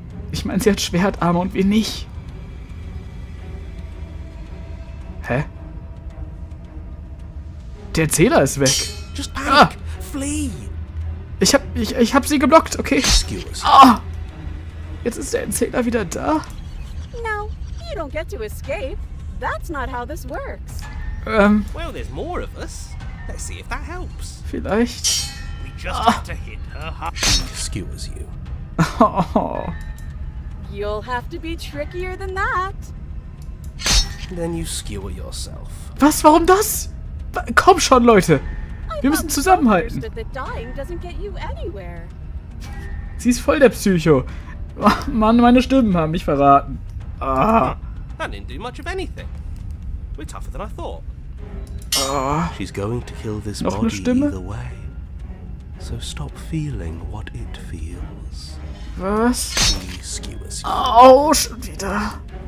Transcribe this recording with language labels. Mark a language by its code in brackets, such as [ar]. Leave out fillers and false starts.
[de] Ich meine, sie hat Schwertarme und wir nicht. Hä? Der Erzähler ist weg. [en] Just panic! Flee! [de] Ich hab sie geblockt, okay. [en] Skewers. Ah! [de] Jetzt ist der Erzähler wieder da. [en] No, you don't get to escape. That's not how this works. Well, there's more of us. Let's see if that helps. [de] Vielleicht. [en] We just have to hit her heart. She skewers you. Oh. You'll have to be trickier than that. Then you skewer yourself. [de] Was? Warum das? Komm schon, Leute. [en] I [de] Wir müssen [en] thought [de] zusammenhalten. [en] first that dying doesn't get you anywhere. [de] Sie ist voll der Psycho. Oh, Mann, meine Stimmen haben mich verraten. Ah. [en] That didn't do much of anything. We're tougher than I thought. Ah. She's going to kill this [de] Noch eine [en] body [de] Stimme? [en] either way. So stop feeling what it feels. [de] Was? [en] She skewers you. [de] Au, schon wieder.